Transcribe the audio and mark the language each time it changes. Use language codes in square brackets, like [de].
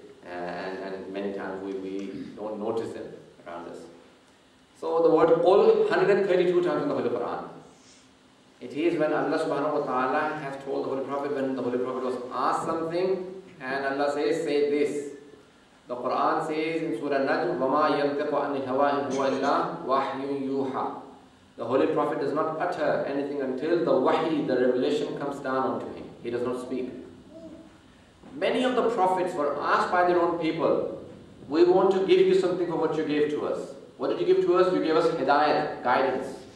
[en] And many times we don't notice them around us. So the word qul 132 times in the Holy Quran. It is when Allah subhanahu wa ta'ala has told the Holy Prophet, when the Holy Prophet was asked something, and Allah says, say this. The Quran says in Surah Najm, [ar] وَمَا يَنْتِقُ عَنِ الْهَوَىٰ إِنْ هُوَ إِلَّا وَحْيٌ يُوحَىٰ. [en] The Holy Prophet does not utter anything until the wahi, the revelation, comes down onto him. He does not speak. Many of the prophets were asked by their own people, we want to give you something for what you gave to us. What did you give to us? You gave us hidayat, guidance.